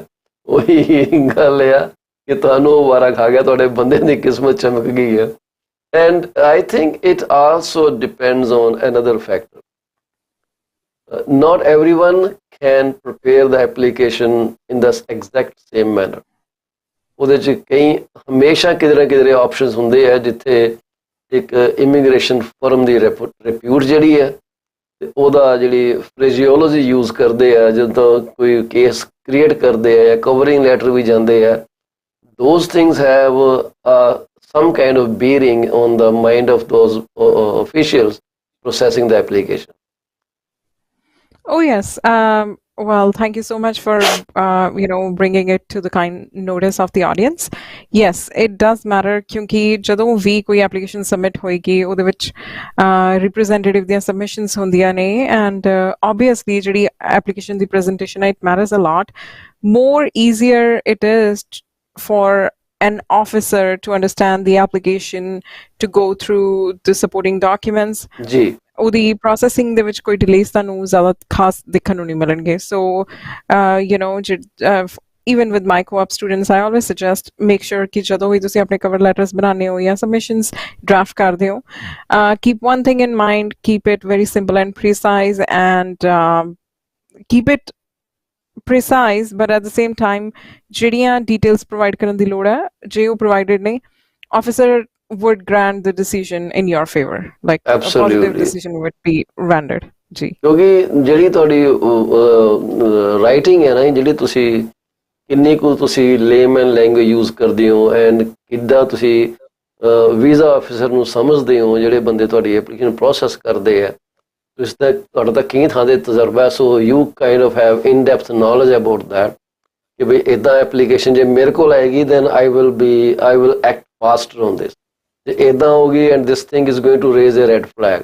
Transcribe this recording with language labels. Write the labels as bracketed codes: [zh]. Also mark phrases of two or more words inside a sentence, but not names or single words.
[pa] ਉਹੀ ਗੱਲ ਆ ਕਿ ਤੁਹਾਨੂੰ ਉਹ ਵਾਰਾ ਖਾ ਗਿਆ, ਤੁਹਾਡੇ ਬੰਦੇ ਦੀ ਕਿਸਮਤ ਚਮਕ ਗਈ ਹੈ। [en] And I think it also depends on another factor. Not everyone can prepare the application in the exact same manner. [pa] ਉਹਦੇ 'ਚ ਕਈ ਹਮੇਸ਼ਾ ਕਿਧਰੇ ਨਾ ਕਿਧਰੇ ਆਪਸ਼ਨਸ ਹੁੰਦੇ ਆ ਜਿੱਥੇ ਇੱਕ [en] immigration firm [pa] ਦੀ ਰਿਪਿਊਟ ਜਿਹੜੀ ਹੈ ਤੇ ਉਹਦਾ ਜਿਹੜੀ [en] phraseology use [pa] ਕਰਦੇ ਆ, ਜਦੋਂ ਕੋਈ [en] case create [pa] ਕਰਦੇ ਆ ਜਾਂ [en] covering letter [pa] ਵੀ ਜਾਂਦੇ ਆ, [en] those things have some kind of bearing on the mind of those officials processing the application. Oh, yes. Well, thank you so much for, bringing it to the kind notice of the audience. Yes, it does matter [pa] ਕਿਉਂਕਿ ਜਦੋਂ ਵੀ ਕੋਈ [en] application submit [pa] ਹੋਏਗੀ ਉਹਦੇ ਵਿੱਚ representative ਦੀਆਂ submissions ਹੁੰਦੀਆਂ ਨੇ, [en] and obviously [pa] ਜਿਹੜੀ application ਦੀ presentation ਹੈ, [en] it matters a lot. More easier it is for an officer to understand the application, to go through the supporting documents. [pa] ਜੀ ਉਹਦੀ processing ਦੇ ਵਿੱਚ ਕੋਈ delays ਤੁਹਾਨੂੰ ਜ਼ਿਆਦਾ ਖਾਸ ਦੇਖਣ ਨੂੰ ਨਹੀਂ ਮਿਲਣਗੇ. [en] So even with my co-op students, I always suggest make sure [pa] ਕਿ ਜਦੋਂ ਵੀ ਤੁਸੀਂ ਆਪਣੇ [en] cover letters [pa] ਬਣਾਉਂਦੇ ਹੋ ਜਾਂ [en] submissions draft [pa] ਕਰਦੇ ਹੋ, [en] keep one thing in mind, keep it very simple and precise, and keep it precise, but at the same time [pa] ਜਿਹੜੀਆਂ details provide ਕਰਨ ਦੀ ਲੋੜ ਹੈ, ਜੇ ਉਹ provided ਨੇ, [en] officer would grant the decision in your favor, like Absolutely. a positive decision would be rendered. [pa] ਜੀ ਕਿਉਂਕਿ ਜਿਹੜੀ ਤੁਹਾਡੀ ਰਾਈਟਿੰਗ ਹੈ ਨਾ, ਜਿਹੜੀ ਤੁਸੀਂ ਕਿੰਨੀ ਕੁ ਤੁਸੀਂ [en] layman language use [pa] ਕਰਦੇ ਹੋ ਐਂਡ ਕਿੱਦਾਂ ਤੁਸੀਂ [en] visa officer [pa] ਨੂੰ ਸਮਝਦੇ ਹੋ, ਜਿਹੜੇ ਬੰਦੇ ਤੁਹਾਡੀ [en] application process [pa] ਕਰਦੇ ਆ, ਤੁਸੀਂ ਤਾਂ ਤੁਹਾਡਾ ਤਾਂ ਕਈ ਥਾਂ ਦੇ ਤਜਰਬਾ, [en] so you kind of have in depth knowledge about that [pa] ਕਿ ਬਈ ਇੱਦਾਂ ਐਪਲੀਕੇਸ਼ਨ ਜੇ ਮੇਰੇ ਕੋਲ ਆਏਗੀ [en] then I will act faster on this, [pa] ਜੇ ਇੱਦਾਂ ਹੋਗੀ [en] and this thing is going to raise a red flag.